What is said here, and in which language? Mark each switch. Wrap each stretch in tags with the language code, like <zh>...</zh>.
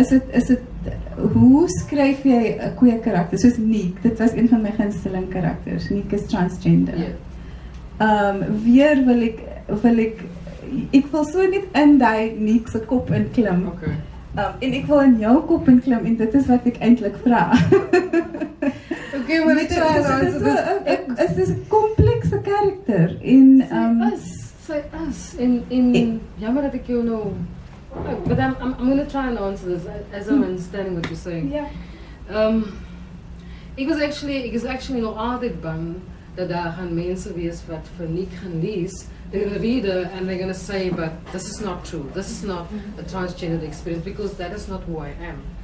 <af>Is dit hoe skryf jy 'n queer karakter? Soos Nick, dit was een van my gunsteling karakters. Nick is transgender. Weer wil ek wil so net in daai Nick se kop inklim. Okay. En ek wil in jou kop inklim en dit is wat ek eintlik vra. Okay, maar dit is 'n komplekse karakter en say us in jammer dat ek jou nou,</af> <en>but I'm going to try and answer this as I'm understanding what you're saying. Yeah.</en> <af>Ek is actually nog altyd bang dat daar gaan mense wees wat vir Nick gaan lees.</af> <en>They're going to read it and they're going to say, but this is not true. This is not a transgender experience, because that is not who I am.</en>